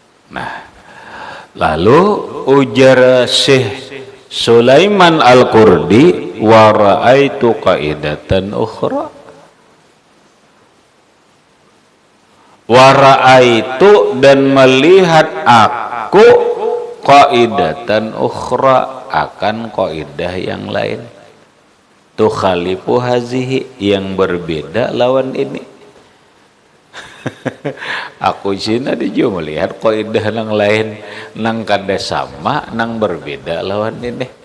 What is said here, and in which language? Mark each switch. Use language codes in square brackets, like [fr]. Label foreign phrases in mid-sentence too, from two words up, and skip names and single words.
[bjn] Nah, lalu ujar Syekh Sulaiman Al-Qurdi, [ar] wa ra'aitu qaidatan ukhra. Wa ra'aitu, [bjn] dan melihat aku, [ar] qaidatan ukhra, [bjn] akan qaidah yang lain. [ar] Tukhalifu hazihi, [bjn] yang berbeda lawan ini. Aku cina dia melihat kaidah nang lain, nang kada sama, nang berbeda lawan ini.